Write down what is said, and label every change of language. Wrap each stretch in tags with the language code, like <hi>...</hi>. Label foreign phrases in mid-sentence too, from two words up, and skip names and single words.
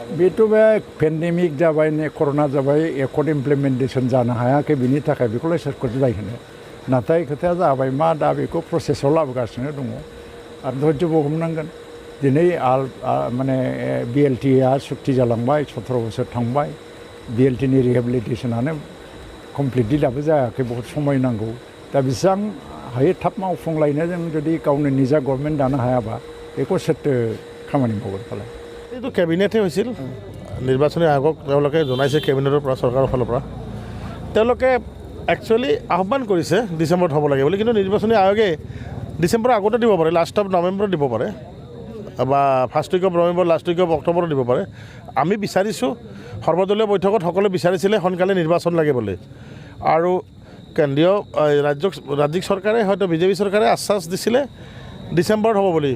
<brx>बेथ' बे पेन्डेमिक जाबाय कर'ना जाबाय</brx> <en>accord implementation</en> <brx>जानो हायाखै बिनि थाखाय बेखौलाय सोरखौ दाय होनो नाथाय खोथाया जाबाय मा दा बेखौ प्रसेसआव लाबोगासिनो दङ आरो धैर्यबो हमनांगोन दिनै माने बिएलटिआ सुक्ति जालांबाय 17 बोसोर थांबाय बिएलटिनि रिहेबिलिटेसनानो कमप्लिटलि दाबो जायाखै</brx> <hi>बहुत समय</hi> <brx>नांगौ दा बेसेबां हायो थाब मावफुंलायनो जों जुदि गावनो निजा गभर्नमेन्ट दानो हायाबा बेखौ सोरथो खामानि मावगोन फालाय</brx> <as>এইটো কেবিনেটহে হৈছিল নিৰ্বাচনী আয়োগক তেওঁলোকে জনাইছে কেবিনেটৰ পৰা চৰকাৰৰ ফালৰ পৰা তেওঁলোকে একচুৱেলি আহ্বান কৰিছে ডিচেম্বৰত হ'ব লাগে বুলি কিন্তু নিৰ্বাচনী আয়োগে ডিচেম্বৰৰ আগতে দিব পাৰে</as> <en>last of November</en> <as>দিব পাৰে বা</as> <en>first week of November last week of October</en> <as>দিব পাৰে আমি বিচাৰিছোঁ সৰ্বদলীয় বৈঠকত সকলোৱে বিচাৰিছিলে সোনকালে নিৰ্বাচন লাগে বুলি আৰু কেন্দ্ৰীয় ৰাজ্যিক চৰকাৰে হয়তো বিজেপি চৰকাৰে আশ্বাস দিছিলে ডিচেম্বৰত হ'ব বুলি</as>